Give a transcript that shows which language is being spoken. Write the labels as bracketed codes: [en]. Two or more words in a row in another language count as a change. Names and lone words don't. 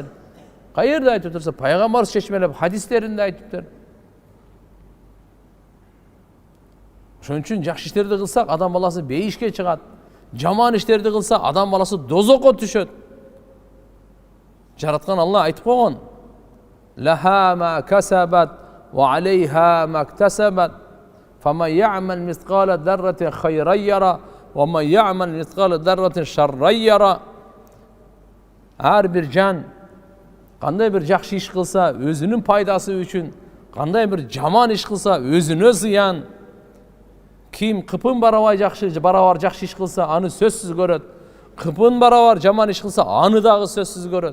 [ky] Каерде айтып турса, пайгамбар чечмелеп хадистеринде айтыптыр. Ошон үчүн жакшы иштерди кылсак, адам баласы бейишке чыгат. Жаман иштерди кылса, адам баласы дозокко түшөт. Жараткан Алла айтып койгон: [ar] "لها ما كسبت وعليها ما اكتسبت. فمن يعمل مثقال ذرة خيرا يره ومن يعمل مثقال ذرة شرا يره". [ky] Ар бир жан кандай бир жакшы иш кылса, өзүнүн пайдасы үчүн, кандай бир жаман иш кылса, өзүнө зыян. Ким кыпын барабар жакшы иш кылса, аны сөзсүз көрөт. Кыпын барабар жаман иш кылса, аны дагы сөзсүз көрөт.